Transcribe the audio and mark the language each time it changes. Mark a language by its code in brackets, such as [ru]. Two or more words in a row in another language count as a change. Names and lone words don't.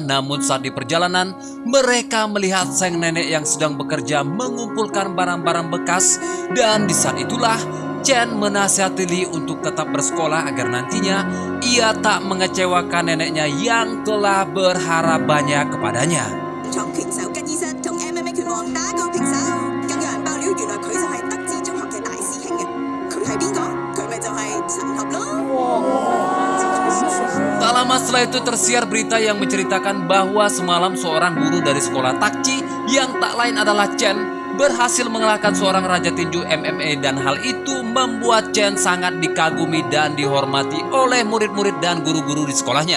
[id] Namun saat di perjalanan, mereka melihat sang nenek yang sedang bekerja mengumpulkan barang-barang bekas. Dan di saat itulah Chen menasihati Lee untuk tetap bersekolah agar nantinya ia tak mengecewakan neneknya yang telah berharap banyak kepadanya. [yue] 創拳手吉醫生同 MMA 拳王打過平手，更有人爆料原來佢就係德智中學嘅大師兄嘅。佢係邊個？佢咪就係陳合咯。 [id] Tak lama setelah itu tersiar berita yang menceritakan bahwa semalam seorang guru dari sekolah Takci yang tak lain adalah Chen berhasil mengalahkan seorang raja tinju MMA, dan hal itu membuat Chen sangat dikagumi dan dihormati oleh murid-murid dan guru-guru di sekolahnya.